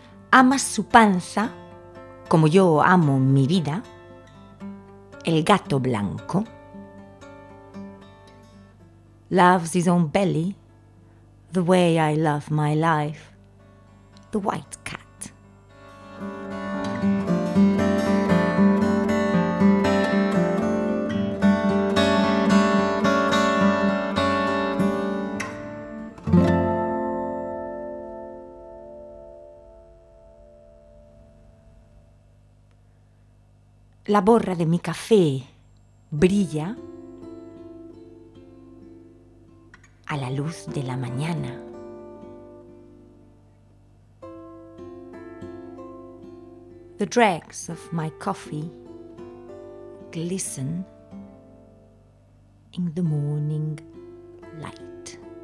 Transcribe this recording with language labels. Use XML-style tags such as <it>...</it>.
<es>Amas su panza, como yo amo mi vida, el gato blanco.</es> <en>Loves his own belly, the way I love my life, the white cat.</en> <es>La borra de mi café brilla a la luz de la mañana.</es> <en>The dregs of my coffee glisten in the morning light.</en>